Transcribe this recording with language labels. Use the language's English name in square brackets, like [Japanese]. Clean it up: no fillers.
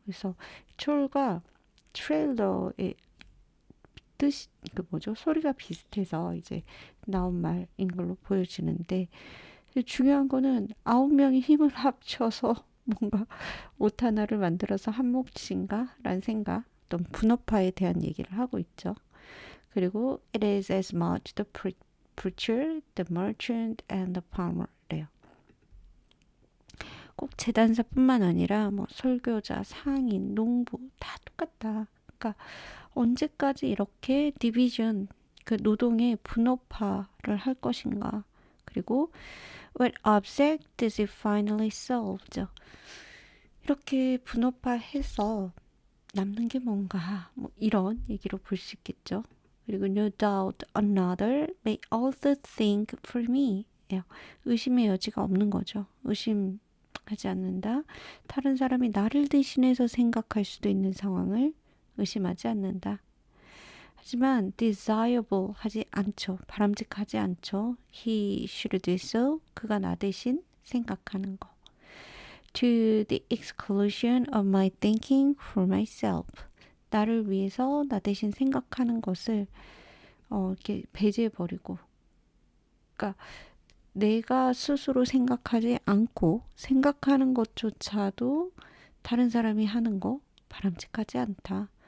[Korean] 그래서 촐과 트레일러의 뜻이 그 뭐죠? 소리가 비슷해서 이제 나온 말인 걸로 보여지는데 중요한 거는 9명이 힘을 합쳐서 뭔가 옷 하나를 만들어서 한 몫인가? 라는 생각, 어떤 분업화에 대한 얘기를 하고 있죠. 그리고 [English] it is as much the preacher, the merchant and the farmer [Korean] 래요. 꼭 재단사뿐만 아니라 뭐 설교자, 상인, 농부 다 똑같다. 그러니까 언제까지 이렇게 디비전, 그 노동의 분업화를 할 것인가. 그리고 [English] what object does it finally solve? [Korean] 이렇게 분업화해서 남는 게 뭔가 뭐 이런 얘기로 볼 수 있겠죠. 그리고 [English] no doubt another may also think for me. [Korean] 의심의 여지가 없는 거죠. 의심하지 않는다. 다른 사람이 나를 대신해서 생각할 수도 있는 상황을 의심하지 않는다. 하지만 desirable 하지 않죠. 바람직하지 않죠. [English] He should do so. [Korean] 그가 나 대신 생각하는 거. [English] To the exclusion of my thinking for myself. [Korean] 나를 위해서 나 대신 생각하는 것을 이렇게 배제해버리고, 그러니까 내가 스스로 생각하지 않고 생각하는 것조차도 다른 사람이 하는 거 바람직하지 않다.